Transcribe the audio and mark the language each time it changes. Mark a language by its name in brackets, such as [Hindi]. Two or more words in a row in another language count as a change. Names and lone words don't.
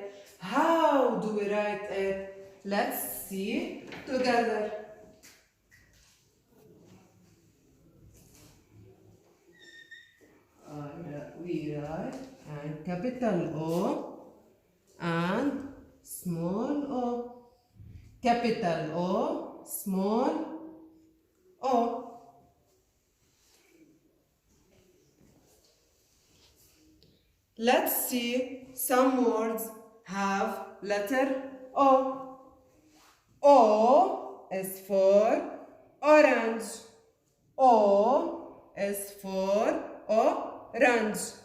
[English] How do we write it? Let's see together. We write and capital O and small o. Capital O, small o. Let's see some words have letter O. O is for orange. O is for orange.